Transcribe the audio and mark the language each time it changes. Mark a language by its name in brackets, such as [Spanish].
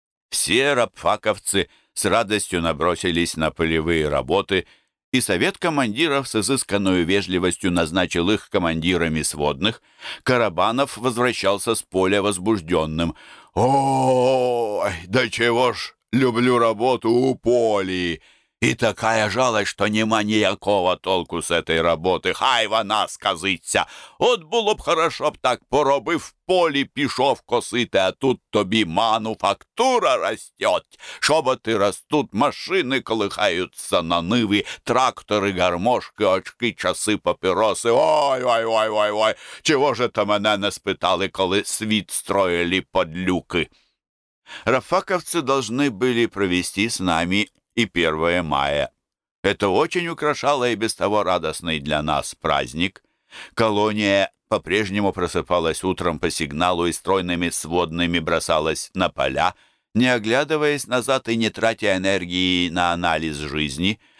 [Russian] Все рабфаковцы с радостью набросились на полевые работы, и совет командиров с изысканной вежливостью назначил их командирами сводных. Карабанов возвращался с поля возбужденным. «Ой, да чего ж люблю работу у поли! И такая жалость, что нема никакого толку с этой работы! [Ukrainian] Хай вона сказиться! От було б хорошо б так поробив в полі пішов косити, а тут тобі мануфактура растет! Шоботи растут, машини колихаються на ниви, трактори, гармошки, очки, часи, папіроси. Ой-ой-ой-ой-ой! Чого ж то мене не спитали, коли світ строїли подлюки?» [Russian] Рафаковці должны были провести с нами и 1 мая. Это очень украшало и без того радостный для нас праздник. Колония по-прежнему просыпалась утром по сигналу и стройными сводными бросалась на поля, не оглядываясь назад и не тратя энергии на анализ жизни.